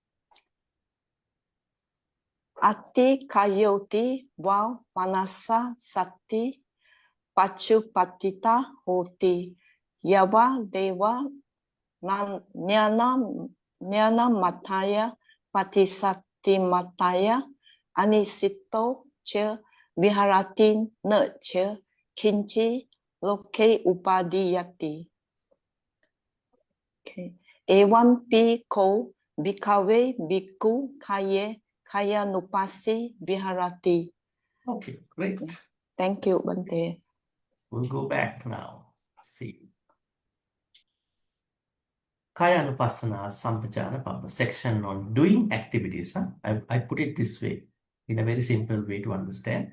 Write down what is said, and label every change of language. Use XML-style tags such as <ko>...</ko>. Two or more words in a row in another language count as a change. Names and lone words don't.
<pi>Ati kayoti wa manasa sati pachupatita hoti yava deva Nyana mataya patisati mataya anisito cha viharati na cha kinchi loke upadiyati.</pi> <en>Okay.</en> <pi>Evam pi ko bhikkhave bhikkhu kaya nupasi viharati.</pi> <en>Okay, great. Thank you, Bhante. We'll go back now. See.</en> <pi>Kayanupassana Sampajānapabba</pi> <en>section on doing activities. I put it this way, in a very simple way to understand.</en>